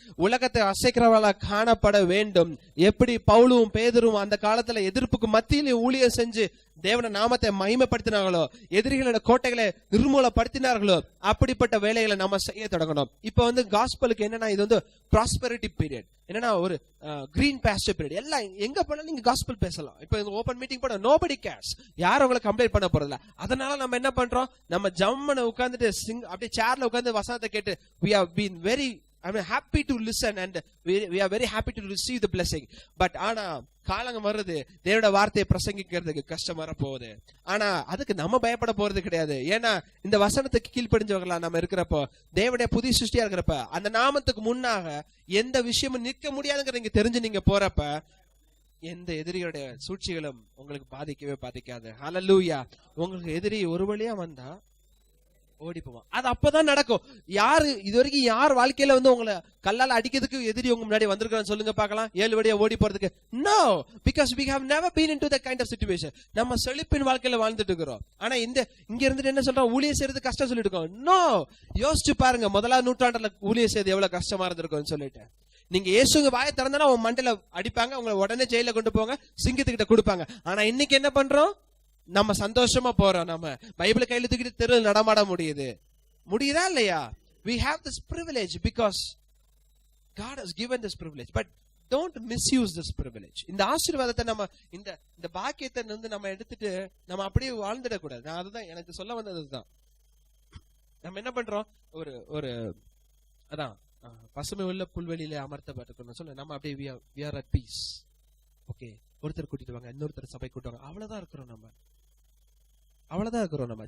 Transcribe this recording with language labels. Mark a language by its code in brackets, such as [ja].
[ta] உலகத்தை அசைக்கிறவர்களா காணப்பட வேண்டும். எப்படி பவுலும் பேதுரும் அந்த காலத்துல எதிர்ப்புக்கு மத்தியில ஊழியம் செஞ்சு தேவன நாமத்தை மகிமைப்படுத்தினாங்களோ, எதிரிகளோட கோட்டைகளை நிர்மூலப்படுத்தினார்களோ, அப்படிப்பட்ட வேலைகளை நம்ம செய்ய தொடங்கணும். இப்ப வந்து காஸ்பலுக்கு என்னன்னா, இது வந்து ப்ராஸ்பெரிட்டி பீரியட். என்னன்னா, ஒரு கிரீன் பாஸ்டர் பீரியட். எல்லாம் எங்க போனாலும் நீங்க காஸ்பல் பேசலாம். இப்ப ஓபன் மீட்டிங் போட [en] nobody cares, [ta] யாரும் உங்களை கம்ப்ளைண்ட் பண்ண போறதில்ல. அதனால நம்ம என்ன பண்றோம், நம்ம ஜம்மனை உட்கார்ந்துட்டு அப்படியே சேர்ல உட்கார்ந்து வசனத்தை கேட்டு [en] we have been very happy to listen and we are very happy to receive the blessing. [ta] But ஆனா காலங்க வருது, தேவனுடைய வார்த்தையை பிரசங்கிக்கிறதுக்கு கஷ்டம் வரப்போகுது. ஆனா அதுக்கு நம்ம பயப்பட போறது கிடையாது. ஏன்னா இந்த வசனத்துக்கு கீழ்ப்படிஞ்சவங்களா நம்ம இருக்கிறப்போ, தேவனுடைய புதிய சிருஷ்டியா இருக்கிறப்ப, அந்த நாமத்துக்கு முன்னாக எந்த விஷயமும் நிற்க முடியாதுங்கிற நீங்க தெரிஞ்சு நீங்க போறப்ப, எந்த எதிரியோட சூழ்ச்சிகளும் உங்களுக்கு பாதிக்கவே பாதிக்காது. ஹல்லேலூயா. உங்களுக்கு எதிரி ஒரு வழியா வந்தா ஓடி போவான். அது அப்பதான் நடக்கும். யாரு இது வரைக்கும் யார் வாழ்க்கையில வந்து உங்களை கல்லால அடிக்கிறதுக்கு எதிரி உங்க முன்னாடி வந்திருக்கான்னு சொல்லுங்க பார்க்கலாம். 7 வழியா ஓடி போறதுக்கு. [en] No, because we have never been into that kind of situation. [ta] நம்ம செழிப்பின் வாழ்க்கையில வாழ்ந்துட்டு இருக்கிறோம். ஆனா இங்க இருந்துட்டு என்ன சொல்றோம், ஊழியம் செய்யறது கஷ்டம் சொல்லிட்டு இருக்கோம். நோ, யோசிச்சு பாருங்க, முதலாவது நூற்றாண்டுல ஊழியம் செய்யறது எவ்வளவு கஷ்டமா இருந்திருக்கும்னு சொல்லிட்டு. நீங்க இயேசுங்க வாயை திறந்தானா உங்க மண்டையில அடிப்பாங்க, உங்களை உடனே ஜெயில கொண்டு போவாங்க, சிங்கத்துக்கிட்ட கொடுப்பாங்க. ஆனா இன்னைக்கு என்ன பண்றோம், நம்ம சந்தோஷமா போறோம். நம்ம பைபிளை கையில தூக்கிட்டு தெருவில் நடமாட முடியுதா இல்லையா? [en] We have this privilege because God has given this privilege, but don't misuse this privilege. [ta] இந்த ஆசீர்வாதத்தை நம்ம இந்த பாக்கியத்தை வந்து நம்ம எடுத்துட்டு நம்ம அப்படியே வாழ்ந்துடக்கூடாது. நான் அதுதான் எனக்கு சொல்ல வந்ததுதான். நம்ம என்ன பண்றோம், ஒரு அதான் பசுமை உள்ள புல்வெளியில அமர்த்தப்பட்டிருக்கணும் சொல்ல, நம்ம அப்படியே [en] we are at peace. [ta] Okay, ஒருத்தர் கூட்டிட்டு வாங்க, இன்னொருத்தர் சபை கூட்டுவாங்க, அவ்வளவுதான் இருக்கிறோம் நம்ம.